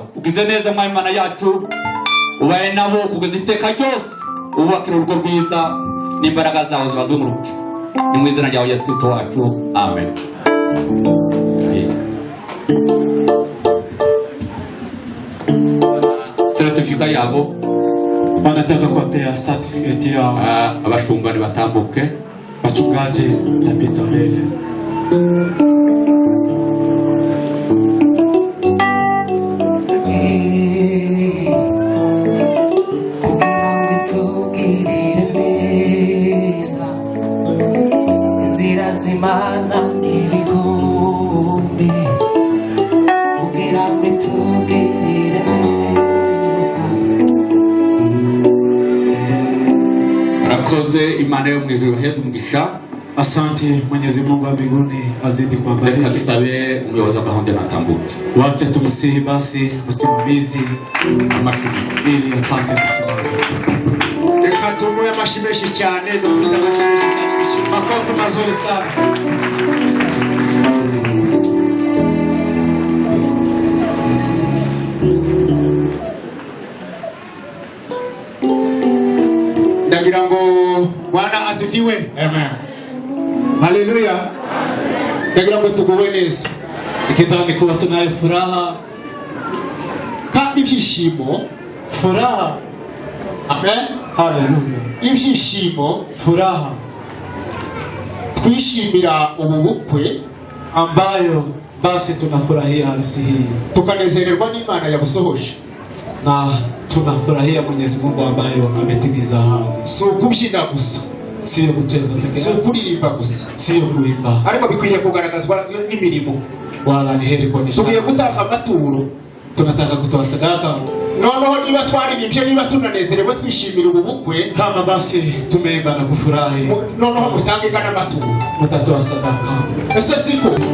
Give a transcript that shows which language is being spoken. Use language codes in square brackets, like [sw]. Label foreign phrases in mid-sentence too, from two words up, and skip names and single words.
[rw] Ugeze neza mwa Imana yacu, ubaye nabo kugeza iteka ryose, ubakira urugo rwiza n'imbaraga zawe zibazunguruke. Ni mu izina ryawe Yesu Kristo wacu, amen. Certificate yabo [sw] wanataka kuwapea certificate yao. [rw] Abashumba ni batambuke, [sw] wachungaji tapita mbele. [rw] Zimana ibikombe kugira ngo tugirire neza. Rakoze Imana yo mu ijuru heza umugisha. [sw] Asante Mwenyezi Mungu wa mbinguni azidi kuwabariki. Reka tusabe umuyobozi wa gahunda natambuke. Wacha tumsihi basi msimamizi amashuri ili apate kusimama. [rw] Reka tumuhe amashyi menshi cyane, dufite amashyi menshi cyane. [sw] Makofi mazuri sana. [rw] Ndagira ngo [sw] Bwana asifiwe. [rw] Amen. Haleluya. Ndagira ngo tuguwe neza. [sw] Nikidhani kuwa tunayo furaha ibyishimo, furaha. Amen. Haleluya. Ibyishimo, furaha [rw] twishimira ubu bukwe [sw] ambayo basi tunafurahia harusi hii, [rw] tukanezererwa n'Imana yabusohoje, [sw] na tunafurahia Mwenyezi Mungu ambayo ametimiza ahadi. [rw] Si ukubyina gusa, [sw] sio kucheza pekee, [rw] si ukuririmba gusa, [sw] sio kuimba, [rw] ariko bikwiriye kugaragazwa n'imirimo. [sw] Wala ni heri kuonyesha. [rw] Tugiye gutanga amaturo, [sw] tunataka kutoa sadaka. [rw] Noneho niba twaririmbye, niba tunanezerewe twishimira ubu bukwe, [sw] kama basi tumeimba na kufurahi, [rw] noneho mutange kana amaturo, [sw] mutatoa sadaka. [rw] Ese siko